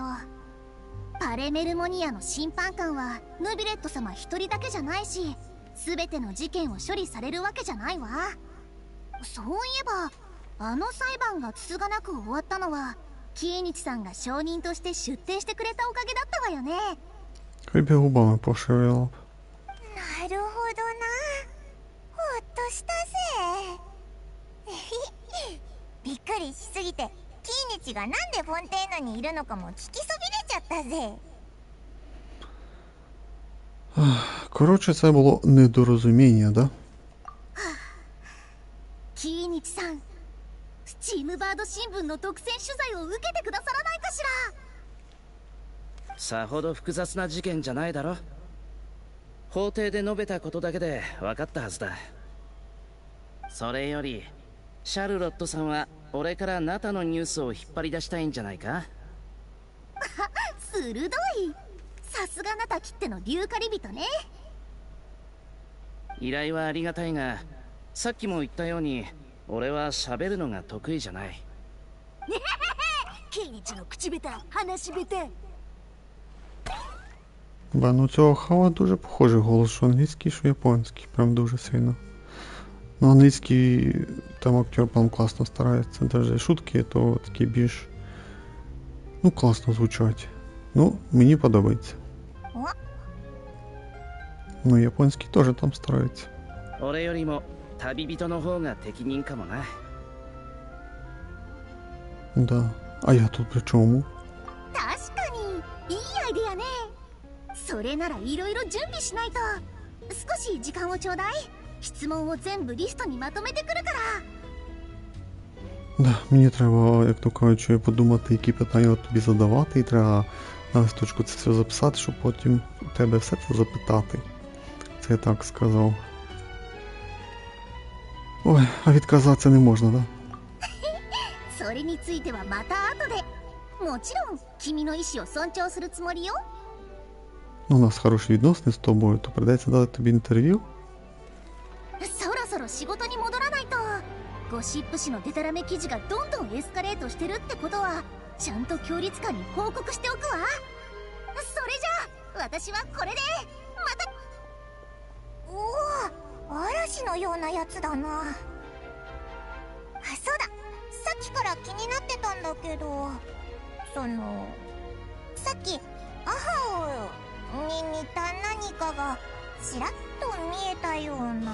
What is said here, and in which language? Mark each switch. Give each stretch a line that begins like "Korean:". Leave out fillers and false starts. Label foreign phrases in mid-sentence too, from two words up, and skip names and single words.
Japanese: パレメルモニアの審判官はヌビレット様一人だけじゃないし、全ての事件を処理されるわけじゃないわ。そういえばあの裁判がつつがなく終わったのはキーニチさんが証人として出廷してくれたおかげだったわよね。
Ukrainian: Хай губами пошевелив.
Japanese: なるほどな、ほっとしたぜ。びっくりしすぎてキーニチがなんでフォンテーヌにいるのかも聞きそびれちゃったぜ。
Ukrainian: Коротше, це було недорозуміння, да?
Japanese: キーニチさん、スチームバード新聞の独占取材を受けてくださらないかしら。さほど複雑な事件じゃないだろ。法廷で述べたことだけで分かったはずだ。それよりシャルロットさんは俺からナタのニュースを引っ張り出したいんじゃないか。鋭い。さすがナタきっての竜狩り人ね。依頼はありがたいが、さっきも言ったように俺は喋るのが得意じゃない。キーニチの口下手、話し下手。
Ukrainian: Ба, ну цього Хава дуже похожий голос, що англійський, що японський. Прям дуже сильно. Ну, англійський там актер прям класно старається. Даже шутки, то такі більш, ну, класно звучать. Ну, мені подобається. Ну, японський теж там стараються.
Japanese: 俺よりも旅人の方が適任かもな。
Ukrainian: Да. А я тут при чому?
Japanese: 確かにいいアイデアね。それならいろいろ準備しないと。少し時間をちょうだい。質問を全部リストにまとめてくるから。
Ukrainian: Да, мені треба, як то кажучи, подумати, які питання тобі задавати, і треба на листочку це все записати, щоб потім у тебе все це запитати. Це я так сказав. Ой, а відказатися не можна, да?
Japanese: それについてはまた後で。もちろん君の意思を尊重するつもりよ。
Ukrainian: Ну, у нас хороші відносини з тобою, то прийдеться дати тобі інтерв'ю.
Japanese: そろそろ仕事に戻らないと。ゴシップ誌のデタラメ記事がどんどんエスカレートしてるってことはちゃんと協律官に報告しておくわ。それじゃあ私はこれでまた。おお、嵐のようなやつだな。あ、そうだ、さっきから気になってたんだけど、さっきアハオに似た何かがちらっと見えたような。